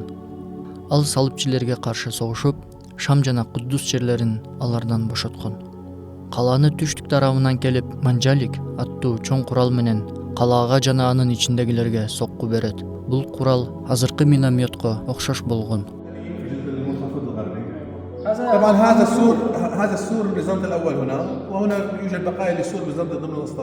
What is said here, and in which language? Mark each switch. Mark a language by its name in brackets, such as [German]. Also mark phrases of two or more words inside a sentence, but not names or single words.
[Kyrgyz] Ал салипчилерге каршы согушуп, Шам жана Куддус жерлерин алардан бошоткон. Калааны түштүк тарабынан келип Манжалик аттуу чоң курал менен калаага жана анын ичиндегилерге сокку берет. Бул курал азыркы минометко окшош болгон. [Arabic] طبعا هذا السور بيزنطة الأول هنا، وهنا يوجد بقايا لسور بيزنطة ضمن الأسطبل.